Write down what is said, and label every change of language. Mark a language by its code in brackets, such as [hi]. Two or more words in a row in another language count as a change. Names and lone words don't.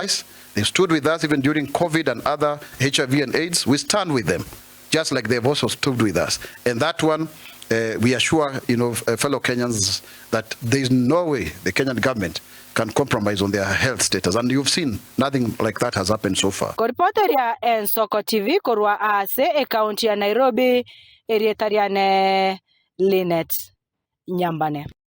[en] They stood with us even during COVID and other HIV and AIDS. We stand with them. just like they've also stood with us. And that one, we assure fellow Kenyans that there is no way the Kenyan government can compromise on their health status. And you've seen nothing like that has happened so far. [guz] Koripoteria Ensoko TV korwa ase kaunti ya Nairobi erietariane Linet Nyambane.